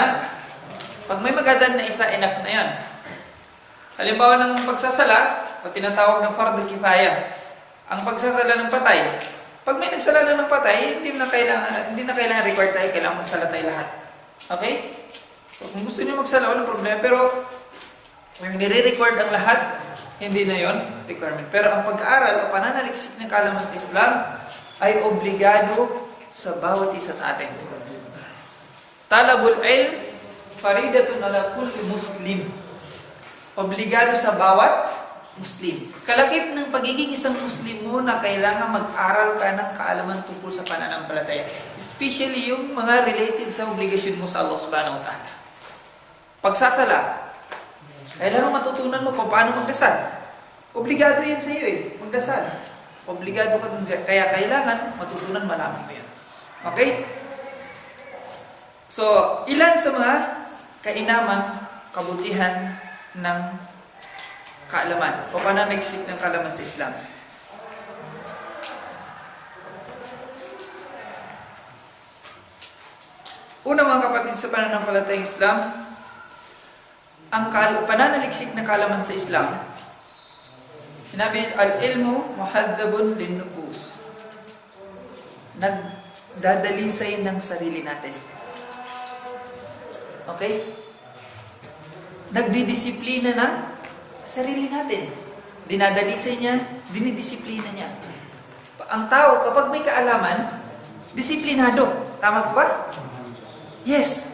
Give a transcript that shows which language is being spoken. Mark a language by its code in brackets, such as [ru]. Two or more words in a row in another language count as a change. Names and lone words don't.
[tl] Pag may mag-adan na isa, enough na yan. Halimbawa ng pagsasala, o tinatawag ng fardu kifaya, ang pagsasala ng patay, pag may nagsala ng patay, hindi na kailangan required tayo, kailangan magsala tayo lahat. Okay? So, kung gusto niyo magsala, walang problema, pero yung nire-required ang lahat, hindi na yon requirement. Pero ang pag-aaral o pananaliksik ng kaalaman sa Islam ay obligado sa bawat isa sa atin. [ar] طلب العلم فريضة على كل مسلم. [tl] Obligado sa bawat Muslim. Kalakip ng pagiging isang Muslim mo na kailangan mag-aral ka ng kaalaman tungkol sa pananampalataya. Especially yung mga related sa obligasyon mo sa Allah [ar] سبحانه وتعالى. [tl] Pagsasala, kailangan matutunan mo kung paano magdasal. Obligado yan sa iyo magdasal. Obligado ka dun. Kaya kailangan matutunan, malaman mo yan. Okay? So, ilan sa mga kainaman, kabutihan ng kaalaman o pananaliksik ng kaalaman sa Islam. Una mga kapatid sa pananampalatayang Islam, ang pananaliksik ng kaalaman sa Islam, sinabi, [ar] العلم مهذب للنفوس. [tl] Nagdadalisay ng sarili natin. Okay? Nagdidisiplina ng sarili natin. Dinadalisay niya, dinidisiplina niya. Ang tao, kapag may kaalaman, disiplinado. Tama ba? Yes.